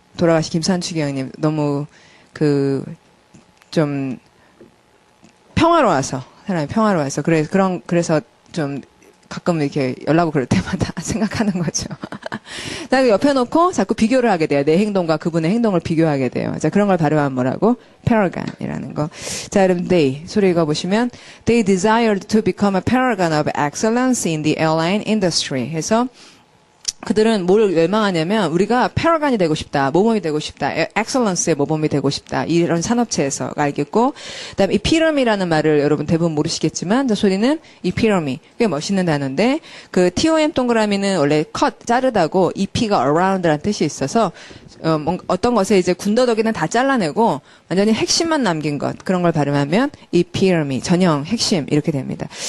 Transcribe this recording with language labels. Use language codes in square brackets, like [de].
[ko] 돌아가신 김수환 추기경님 너무 좀 평화로워서 사람이 평화로워서 그래서 좀 가끔 이렇게 연락 오고 그럴 때마다 생각하는 거죠. 자, 옆에 놓고 자꾸 비교를 하게 돼요. 내 행동과 그분의 행동을 비교하게 돼요. 자, 그런 걸 발음하면 뭐라고? paragon이라는 거. 자, 여러분, [en] they [ko] 소리 읽어보시면 [en] they desired to become a paragon of excellence in the airline industry. [ko] 해서 그들은 뭘 열망하냐면 우리가 패러간이 되고 싶다, 모범이 되고 싶다, 엑셀런스의 모범이 되고 싶다 이런 산업체에서 알겠고, 그다음에 이 피럼이라는 말을 여러분 대부분 모르시겠지만 저 소리는 이 피럼이 꽤 멋있는 단어인데 그 TOM 동그라미는 원래 cut 자르다고 EP가 around라는 뜻이 있어서 어떤 것에 이제 군더더기는 다 잘라내고 완전히 핵심만 남긴 것 그런 걸 발음하면 이 피럼이 전형 핵심 이렇게 됩니다.